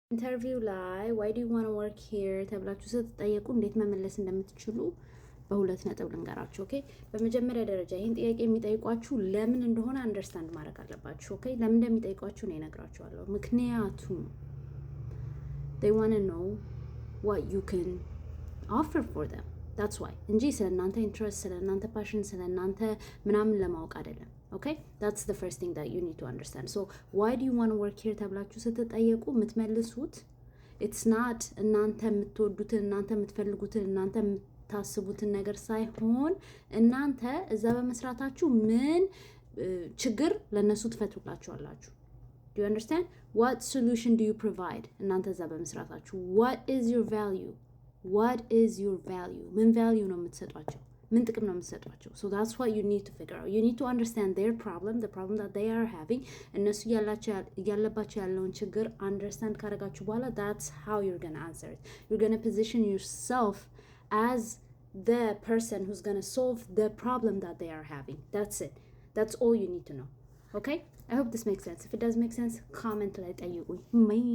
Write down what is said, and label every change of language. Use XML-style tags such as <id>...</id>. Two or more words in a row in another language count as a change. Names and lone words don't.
<am>ኢንተርቪው ላይ</am> <en>why do you wanna work here</en> <am>ተብላችሁ ስትጠየቁ እንዴት መመለስ እንደምትችሉ በሁለት ነጥብ ልንገራችሁ። ኦኬ፣ በመጀመሪያ ደረጃ ይህን ጥያቄ የሚጠይቋችሁ ለምን እንደሆነ አንደርስታንድ ማድረግ አለባችሁ። ኦኬ፣ ለምን እንደሚጠይቋችሁ ነው እነግራችኋለሁ። ምክንያቱም</am> <en>they want to know what you can offer for them. that's why</en> <am>እንጂ ስለ እናንተ ኢንትረስት፣ ስለ እናንተ ፓሽን፣ ስለ እናንተ ምናምን ለማወቅ አይደለም።</am> <en>okay, that's the first thing that you need to understand. So why do you want to work here</en> <am>ተብላችሁ ስትጠየቁ የምትመልሱት</am> <en>it's not</en> <am>እናንተ የምትወዱትን፣ እናንተ የምትፈልጉትን፣ እናንተ የምታስቡትን ነገር ሳይሆን እናንተ እዛ በመስራታችሁ ምን ችግር ለነሱ ትፈቱላችኋላችሁ።</am> <en>do you understand? what solution do you provide?</en> <am>እናንተ እዛ በመስራታችሁ</am> <en>what is your value? what is your value?</en> <am>ምን value ነው የምትሰጧቸው? ምን ጥቅም ነው የምትሰጧቸው?</am> <en>so that's what you need to figure out. you need to understand their problem, the problem that they are having.</en> <am>እነሱ ያለባቸው ያለውን ችግር understand ካደረጋችሁ በኋላ</am> <en>that's how you're going to answer it. you're going to position yourself as the person who's going to solve the problem that they are having. that's it. that's all you need to know. okay, I hope this makes sense. if it does make sense, comment</en> <am>ላይ ጠይቁኝ።</am>